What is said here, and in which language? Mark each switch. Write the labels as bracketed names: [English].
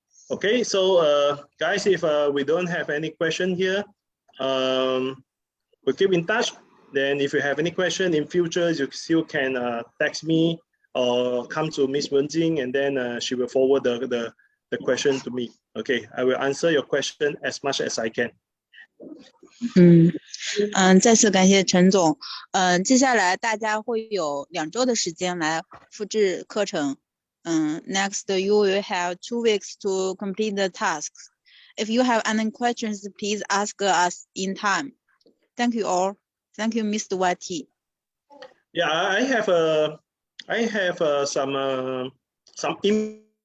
[English] Okay, so guys, if we don't have any question here, we'll keep in touch. Then if you have any question in future, you still can text me or come to Miss Wenjing, and then she will forward the question to me. Okay, I will answer your question as much as I can. [Chinese] 再次感谢陈总。接下来大家会有2周的时间来复制课程。 [English] Next, you will have 2 weeks to complete the tasks. If you have any questions, please ask us in time. Thank you all. Thank you, Mr. YT. Yeah, I have some